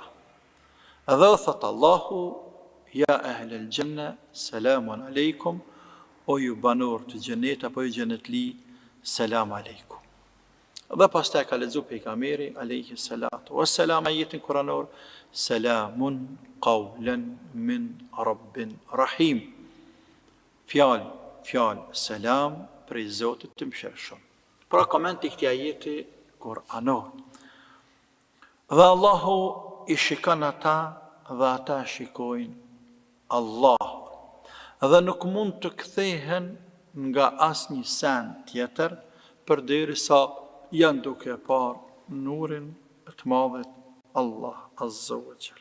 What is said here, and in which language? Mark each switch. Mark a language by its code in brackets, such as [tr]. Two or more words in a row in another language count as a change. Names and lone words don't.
[sq] Edhe thët Allahu, [ar] يا أهل الجنة سلام عليكم, [sq] o ju banor të gjennet, apo ju gjennetli, [ar] سلام عليكم. [sq] Dhe pas ta ka lexu pejgamberi [ar] عليه الصلاة والسلام [sq] ajetin kuranor, [ar] سلام قولا من رب رحيم. [sq] Fjalë, selam prej Zotit të mëshirshëm. Pra komenti këtij ajeti kuranor. Dhe Allahu i shikon ata dhe ata shikojnë Allah. Dhe nuk mund të kthehen nga asnjë sen tjetër përderisa janë duke parë nurin e të madhit Allah [ar] عز وجل.